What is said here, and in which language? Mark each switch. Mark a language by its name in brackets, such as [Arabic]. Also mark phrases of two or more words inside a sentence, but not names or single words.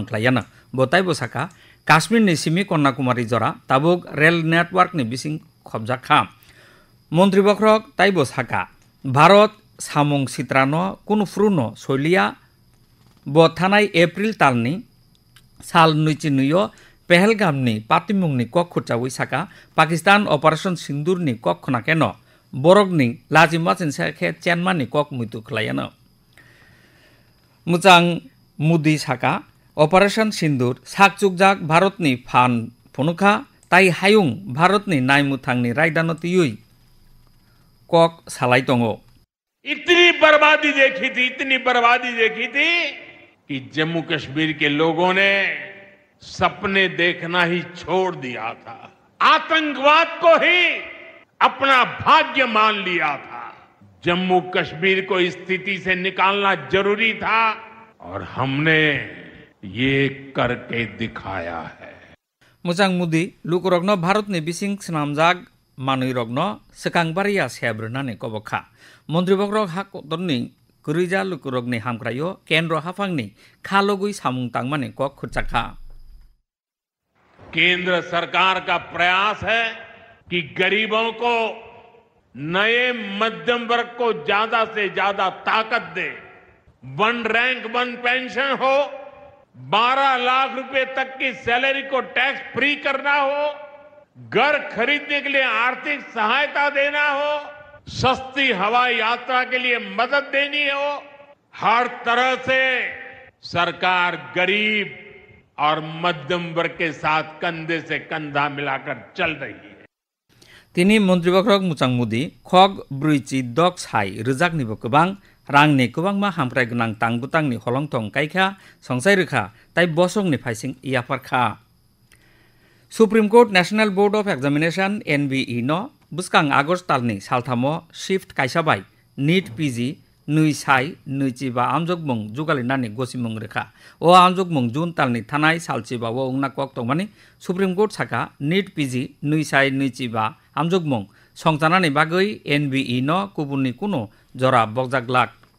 [Kok Borok] ख्लायानो बो ताइबो साका काश्मीरनि सिमि कन्याकुमारी जरा ताबुक रेल नेटवर्कनि बिसिं खबजाखा मन्त्रि बखरक ताइबो साका भारत सामुं सित्रानो कुनफ्रुनो सलिया बो थानाय एप्रिल तालनि साल नुइचिनुयो पहलगामनि पातिमुंनि कक खुचावै साका पाकिस्तान ऑपरेशन सिंदूरनि कक खनाकेनो बरगनि लाजिमाचिन साखे चेनमानि कक मुइतु ख्लायानो मुचां मोदी साका ऑपरेशन सिंदूर साकचुकजाक भारतनि फान फनुखा ताई हायुं भारतनि नायमुथांनि रायदानो तियुइ कक सालाय दङो [Hindi] इतनी बर्बादी देखी थी कि जम्मू कश्मीर के लोगों ने सपने देखना ही छोड़ दिया था, आतंकवाद को ही अपना भाग्य मान लिया था। जम्मू कश्मीर को इस स्थिति से निकालना जरूरी था और हमने ये करके दिखाया है। [Kok Borok] मुजां मुदी लुकुरगनो भारतनि बिसिं स्नामजाग मानुरगनो सकांबारिया सेब्रनानि कबखा मन्त्रि बखरक हाकतनि गुरिजा लुकुरगनि हामक्रायो केन्द्र हाफांनि खालगुइ सामुं तांमानि कक खुचाखा [Hindi] केंद्र सरकार का प्रयास है कि गरीबों को नए मध्यम वर्ग को ज्यादा से ज्यादा ताकत दे, वन रैंक वन पेंशन हो, 12 लाख रुपए तक की सैलरी को [English] tax free [Hindi] करना हो, घर खरीदने के लिए आर्थिक सहायता देना हो, सस्ती हवाई यात्रा के लिए मदद देनी हो, हर तरह से सरकार गरीब और मध्यम वर्ग के साथ कंधे से कंधा मिलाकर चल रही है। [Kok Borok] तिनी मन्त्रि बखरक मुचां मुदी खग ब्रुइचि दक साइ रोजाकनिबो गोबां रांनि गोबांमा हामक्राय गोनां तांबुतांनि हलंथं कायखा संसाय रोखा ताइ बसंनि फाइसिं इयाफारखा सुप्रीम कोर्ट नेशनल बोर्ड ऑफ एग्जामिनेशन NBE नो बुस्कां आगस्ट तालनि सालथामो शिफ्ट कायसाबाय नीट PG नुइ साइ नुइचिबा आमजगमुं जुगालिनानि गसिमुं रेखा ओ आमजगमुं जुन तालनि थानाय सालचिबावो उंना कक तंमानि सुप्रीम कोर्ट साका नीट PG नुइ साइ नुइचिबा आमजगमुं संजानानि बागै NBE नो कुबुननि कुनो जरा बगजागलाक